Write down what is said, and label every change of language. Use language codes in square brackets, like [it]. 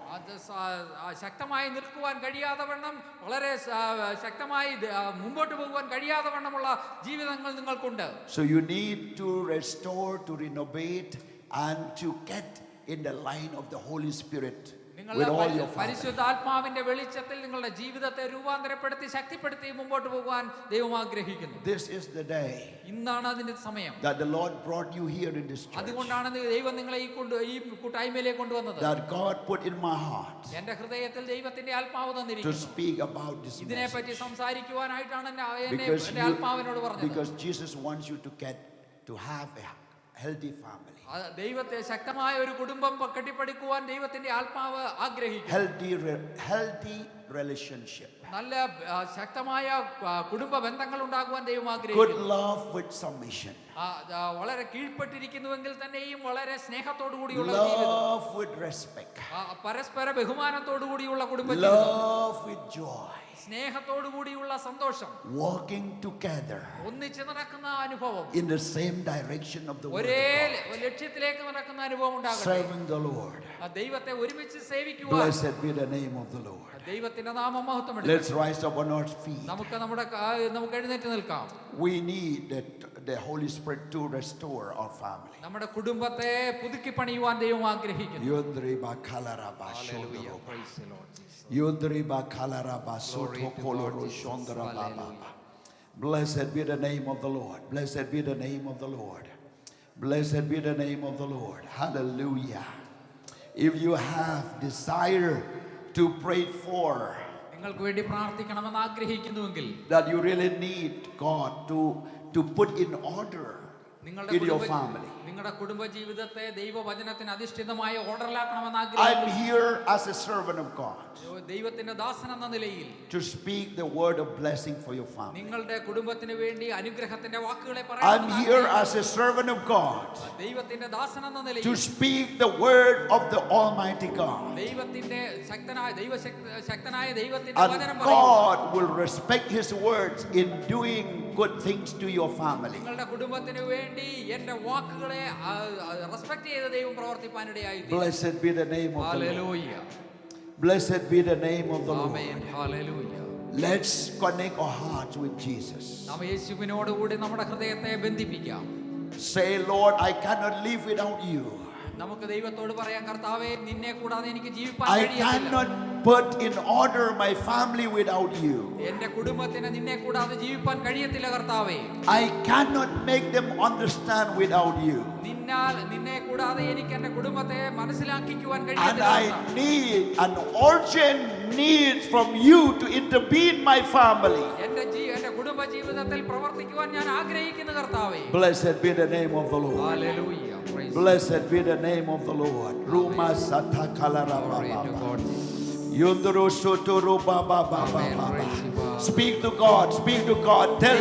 [ml] അത് ശക്തമായി നിൽക്കുവാൻ കഴിയാതെ വണ്ണം വളരെ ശക്തമായി മുമ്പോട്ട് പോകുവാൻ കഴിയാതെ വണ്ണമുള്ള ജീവിതങ്ങൾ നിങ്ങൾക്കുണ്ട്. [en] So you need to restore, to renovate, and to get in the line of the Holy Spirit with all your family. [ml] പരിശുദ്ധാത്മാവിന്റെ വെളിച്ചത്തിൽ നിങ്ങളുടെ ജീവിതത്തെ രൂപാന്തരപ്പെടുത്തി ശക്തിപ്പെടുത്തി മുമ്പോട്ട് പോകുവാൻ ദൈവം ആഗ്രഹിക്കുന്നു. [en] This is the day [ml] ഇന്നാണ് അതിന്റെ സമയം. [en] that the Lord brought you here in this church. [ml] അതുകൊണ്ടാണ് ദൈവം നിങ്ങളെ ഈ കൂട്ടായ്മയിലേക്ക് കൊണ്ടുവന്നത്. [en] That God put in my heart [ml] എന്റെ ഹൃദയത്തിൽ ദൈവത്തിന്റെ ആത്മാവ് [en] to [ml] തന്നിരിക്കുന്നു. [en] speak about this [ml] ഇതിനെപ്പറ്റി [en] message. [ml] സംസാരിക്കുവാനായിട്ടാണ് [en] Because [ml] എന്റെ ആത്മാവിനോട് പറഞ്ഞത്. [en] because Jesus wants you to have a healthy family. [ml] ദൈവത്തെ ശക്തമായ ഒരു കുടുംബം കെട്ടിപ്പടുക്കുവാൻ ദൈവത്തിന്റെ ആത്മാവ് ആഗ്രഹിക്കുന്നു. [en] Healthy relationship. [ml] നല്ല ശക്തമായ കുടുംബ ബന്ധങ്ങൾ ഉണ്ടാകുവാൻ ദൈവം [en] Good [ml] ആഗ്രഹിക്കുന്നു. [en] love with submission. [ml] വളരെ കീഴ്പ്പെട്ടിരിക്കുന്നുവെങ്കിൽ തന്നെയും വളരെ സ്നേഹത്തോടു കൂടിയുള്ള ജീവിതം. [en] Love with respect. [ml] പരസ്പര ബഹുമാനത്തോടു കൂടിയുള്ള കുടുംബ ജീവിതം. [en] Love with joy. [ml] സ്നേഹത്തോടു കൂടിയുള്ള സന്തോഷം. [en] Walking together [ml] ഒന്നിച്ച് നടക്കുന്ന അനുഭവം. [en] in the same direction of the word [ml] ഒരേ [en] of God. [ml] ലക്ഷ്യത്തിലേക്ക് നടക്കുന്ന അനുഭവം ഉണ്ടാകട്ടെ. [en] Serving the Lord. [ml] ദൈവത്തെ ഒരുമിച്ച് സേവിക്കുവാൻ. [en] Blessed be the name of the Lord. [ml] ദൈവത്തിന്റെ നാമം മഹത്വപ്പെടട്ടെ. [en] Let's rise up on our feet. [ml] നമുക്ക് എഴുന്നേറ്റ് നിൽക്കാം. [en] We need the Holy Spirit to restore our family. [ml] നമ്മുടെ കുടുംബത്തെ പുതുക്കി പണിയുവാൻ ദൈവം ആഗ്രഹിക്കുന്നു. Yondri ba kalaraba [en] Hallelujah. shondro. Praise the Lord Jesus. Yondri ba kalaraba Glory soto to God, koloro Jesus. shondra ba ba Hallelujah. ba. Blessed be the name of the Lord. Blessed be the name of the Lord. Blessed be the name of the Lord. Hallelujah. If you have desire to pray for, [ml] നിങ്ങൾക്ക് വേണ്ടി പ്രാർത്ഥിക്കണമെന്ന് ആഗ്രഹിക്കുന്നുവെങ്കിൽ [en] that you really need God to put in order [ml] നിങ്ങളുടെ [en] in your family. [ml] നിങ്ങളുടെ കുടുംബ ജീവിതത്തെ ദൈവവചനത്തിന് അധിഷ്ഠിതമായ ഓർഡറിലാക്കണമെന്ന് [en] I'm [ml] ആഗ്രഹിക്കുന്നു. [en] here as a servant of God [ml] ദൈവത്തിന്റെ ദാസൻ എന്ന നിലയിൽ [en] to speak the word of blessing for your family. [ml] നിങ്ങളുടെ കുടുംബത്തിന് വേണ്ടി അനുഗ്രഹത്തിന്റെ വാക്കുകളെ [en] I'm [ml] പറയാൻ [en] here as a servant of God [ml] ദൈവത്തിന്റെ ദാസൻ എന്ന [en] to [ml] നിലയിൽ [en] speak the word of the Almighty God. [ml] ദൈവത്തിന്റെ ശക്തനായ ദൈവത്തിന്റെ [en] And [ml] വചനം പറയുക. [en] God will respect His words in doing good things to your family. [ml] നിങ്ങളുടെ കുടുംബത്തിന് വേണ്ടി എന്റെ വാക്കുകളെ റെസ്പെക്ട് ചെയ്ത് ദൈവം പ്രവർത്തിപ്പാനിടയായി. [en] Blessed be the name of the Lord. [ml] Hallelujah. [en] Blessed be the name of the Lord. [ml] Amen. Hallelujah. [en] Let's connect our hearts with Jesus. [ml] നാം യേശുവിനോട് കൂടി നമ്മുടെ ഹൃദയത്തെ ബന്ധിപ്പിക്കാം. [en] Say, Lord, I cannot live without you. [ml] നമുക്ക് ദൈവത്തോട് പറയാം, കർത്താവേ, നിന്നെ കൂടാതെ എനിക്ക് ജീവിക്കാൻ [en] I [ml] കഴിയില്ല. [en] cannot put in order my family without you. [ml] എന്റെ കുടുംബത്തിന് നിന്നെ കൂടാതെ ജീവിക്കാൻ കഴിയത്തില്ല കർത്താവേ. [en] I cannot make them understand without you. [ml] നിന്നെ കൂടാതെ എനിക്ക് എന്റെ കുടുംബത്തെ മനസ്സിലാക്കിക്കുവാൻ [en] And [ml] കഴിയത്തില്ല. [en] I need an urgent need from you to intervene my family. [ml] എന്റെ കുടുംബ ജീവിതത്തിൽ പ്രവർത്തിക്കുവാൻ ഞാൻ ആഗ്രഹിക്കുന്നു കർത്താവേ. [en] Blessed be the name of the Lord. [ml] Hallelujah. [en] Blessed be the name of the Lord. Ruma sata kalara baba. Yunduru suturu baba baba baba. Speak to God. Speak to God. Tell